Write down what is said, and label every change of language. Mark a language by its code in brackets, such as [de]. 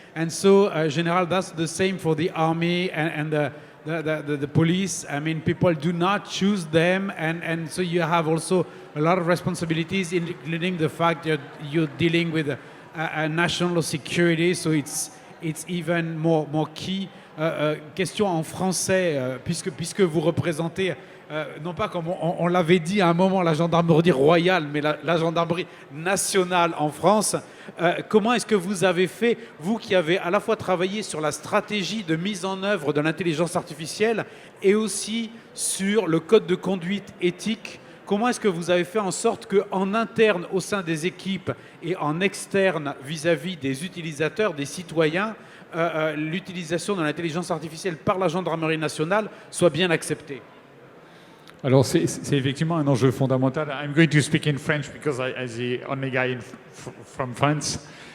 [en] And so, General, that's the same for the army and the police. I mean, people do not choose them, and so you have also a lot of responsibilities, including the fact that you're dealing with a national security, so it's even more key. [fr] Question en français, puisque vous représentez, non pas comme on l'avait dit à un moment, la gendarmerie royale, mais la gendarmerie nationale en France. Comment est-ce que vous avez fait, vous qui avez à la fois travaillé sur la stratégie de mise en œuvre de l'intelligence artificielle et aussi sur le code de conduite éthique? Comment est-ce que vous avez fait en sorte qu'en interne au sein des équipes et en externe vis-à-vis des utilisateurs, des citoyens, l'utilisation de l'intelligence artificielle par la gendarmerie nationale soit bien acceptée? Alors c'est effectivement un enjeu fondamental. [en] I'm going to speak in French because I'm the only guy from France.